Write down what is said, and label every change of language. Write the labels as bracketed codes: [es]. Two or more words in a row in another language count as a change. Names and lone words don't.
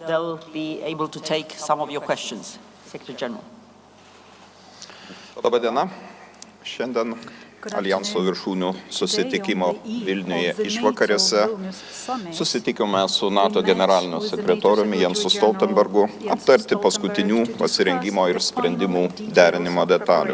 [en] they'll be able to take some of your questions. Secretary General. [lt] Labą dieną. Šiandien Aljanso viršūnių susitikimo Vilniuje išvakarėse susitikome su NATO generaliniu sekretoriumi Jensu Stoltenbergu aptarti paskutinių pasirengimo ir sprendimų derinimo detalių.